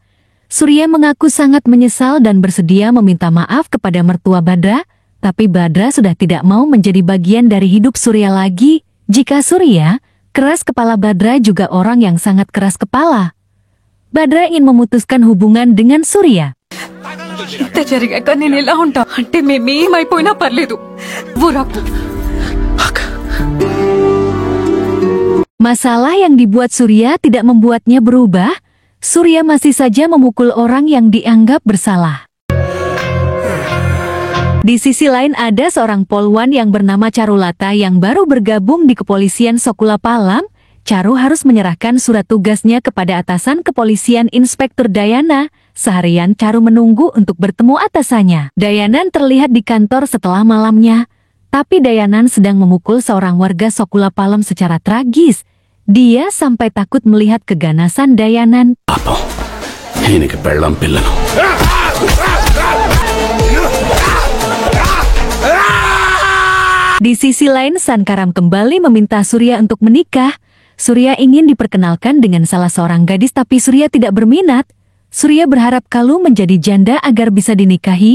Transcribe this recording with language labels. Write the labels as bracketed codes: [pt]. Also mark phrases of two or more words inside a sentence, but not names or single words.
[id] Surya mengaku sangat menyesal dan bersedia meminta maaf kepada mertua Badra. Tapi Badra sudah tidak mau menjadi bagian dari hidup Surya lagi. Jika Surya keras kepala, Badra juga orang yang sangat keras kepala. Badra ingin memutuskan hubungan dengan Surya. [te] ఇంత జరిగాక నేను ఎలా ఉంటా అంటే మేమేమైపోయినా పర్లేదు ఊరాకు. [id] Masalah yang dibuat Surya tidak membuatnya berubah. Surya masih saja memukul orang yang dianggap bersalah. Di sisi lain ada seorang polwan yang bernama Charulata yang baru bergabung di kepolisian Sokula Palam. Charu harus menyerahkan surat tugasnya kepada atasan kepolisian Inspektur Dayana. Seharian Charu menunggu untuk bertemu atasannya. Dayanan terlihat di kantor setelah malamnya. Tapi Dayanan sedang memukul seorang warga Sokula Palam secara tragis. Dia sampai takut melihat keganasan Dayanan. [te] పాపం ఈయనకి పెళ్ళం పిల్లను. [id] Di sisi lain, Sankaram kembali meminta Surya untuk menikah. Surya ingin diperkenalkan dengan salah seorang gadis, tapi Surya tidak berminat. Surya berharap Kalu menjadi janda agar bisa dinikahi.